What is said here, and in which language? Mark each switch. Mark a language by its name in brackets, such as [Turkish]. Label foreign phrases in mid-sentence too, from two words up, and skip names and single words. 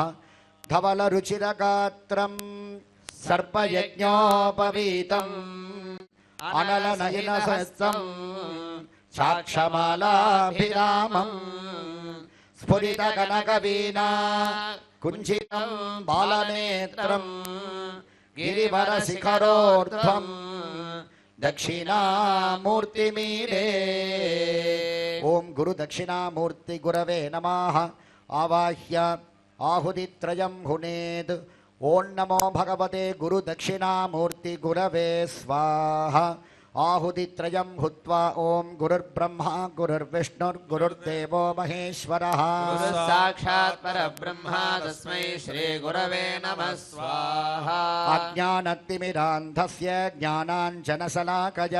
[Sanskrit] ధవల రుచిరగాత్రం సర్పయజ్ఞోపవీతం అనలనయన సస్తం సాక్షమాలాభిరామం స్ఫురిత కనక వీణా కుంచితం బాలనేత్రం గిరివర శిఖరోర్ధ్వం దక్షిణామూర్తిమీరే. ఓం గురు దక్షిణామూర్తి గురవే నమః. ఆవాహ్య ఆహుతిత్రయం హునేద్. ఓం నమో భగవతే గురు దక్షిణామూర్తి గురవే స్వాహ. आहुतित्रयं हुत्वा ॐ गुरुर्ब्रह्मा गुरुर्विष्णुर्गुरुर्देवो महेश्वरः गुरुः साक्षात् परब्रह्मा तस्मै श्रीगुरवे नमः स्वाहा अज्ञानतिमिरान्धस्य ज्ञानाञ्जनशलाकया